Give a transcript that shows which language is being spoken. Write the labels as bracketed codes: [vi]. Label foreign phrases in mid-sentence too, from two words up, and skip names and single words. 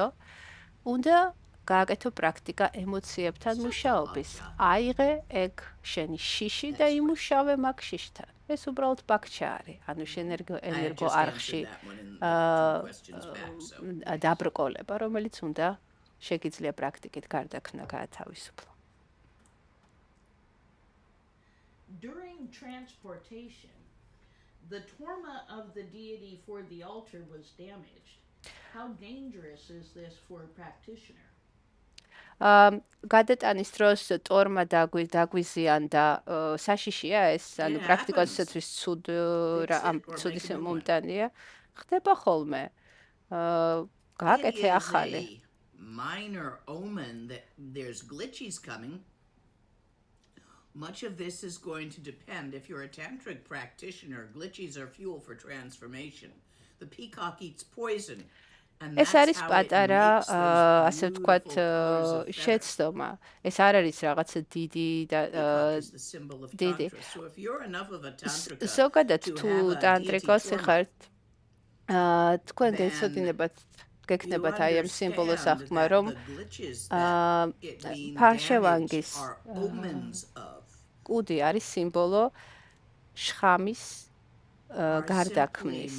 [ka] უნდა გააკეთო პრაქტიკა ემოციებთან მუშაობის. აიღე ეგ შენი შიში და იმუშავე მაგ შიშთან. ეს უბრალოდ ბაქჩა არის. ანუ შენ ენერგო არხში დაბრკოლება, რომელიც უნდა შეგიძლია პრაქტიკით გარდაქმნა გაათავისუფლო. [en] During transportation, the dharma of the deity for the altar was damaged. How dangerous is this for a practitioner? [ka] გადატანის დროს ტორმა დაგვიზიანდა საშიშია ეს, ანუ პრაქტიკოსისთვის ცუდის მომტანია. ხდება ხოლმე. გააკეთე ახალი. [en] Minor omen that there's glitches coming. Much of this is going to depend. If you're a tantric practitioner, glitches are fuel for transformation. The peacock eats poison. [ka] ეს არის პატარა, ასე ვთქვათ, შეცდომა. ეს არ არის რაღაცა დიდი და დიდი. ზოგადად თუ ტანტრიკოსი ხართ, თქვენ გექნებათ აი ამ სიმბოლოს აღქმა, რომ ფარშევანგის კუდი არის სიმბოლო შხამის გარდაქმნის.